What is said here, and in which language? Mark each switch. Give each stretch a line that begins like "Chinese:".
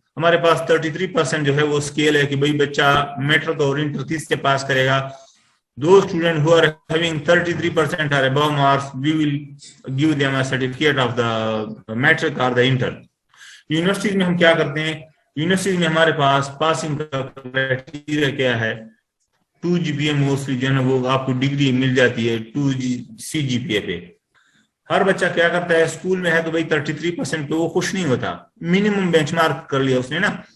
Urdu: ہمارے پاس 33% جو ہے وہ اسکیل ہے کہ بھئی بچہ میٹرک اور انٹر 30 کے پاس کرے گا.
English: Those students who are having 33% or above marks, we will give them a certificate of the metric or the inter.
Urdu: Universities میں ہم کیا کرتے ہیں, یونیورسٹیز میں ہمارے پاس پاسنگ کا کرائٹیریا کیا ہے, 2 GPA موسٹلی جو ہے نا وہ آپ کو ڈگری مل جاتی ہے 2 CGPA پہ. ہر بچہ کیا کرتا ہے, اسکول میں ہے تو بھائی 33% پہ وہ خوش نہیں ہوتا, منیمم بینچ مارک کر لیا اس نے نا.